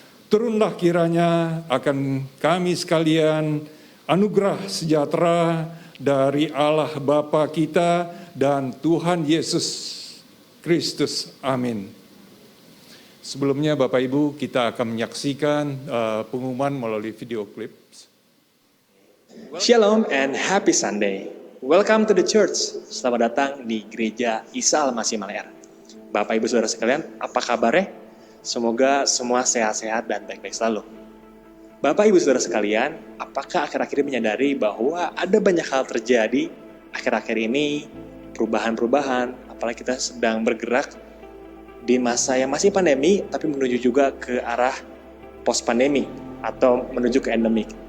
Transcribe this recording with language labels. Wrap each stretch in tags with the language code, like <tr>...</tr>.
<id>Turunlah kiranya akan kami sekalian anugerah sejahtera dari Allah Bapa kita dan Tuhan Yesus Kristus. Amin. Sebelumnya Bapak Ibu, kita akan menyaksikan pengumuman melalui video klip.</id> <en>Shalom and happy Sunday. Welcome to the church.</en> <id>Selamat datang di Gereja Isa Al-Masih Maleer. Bapak Ibu Saudara sekalian, apa kabarnya? Semoga semua sehat-sehat dan baik-baik selalu. Bapak Ibu Saudara sekalian, apakah akhir-akhir ini menyadari bahwa ada banyak hal terjadi akhir-akhir ini, perubahan-perubahan, apalagi kita sedang bergerak di masa yang masih pandemi, tapi menuju juga ke arah post-pandemi atau menuju ke endemik.</id>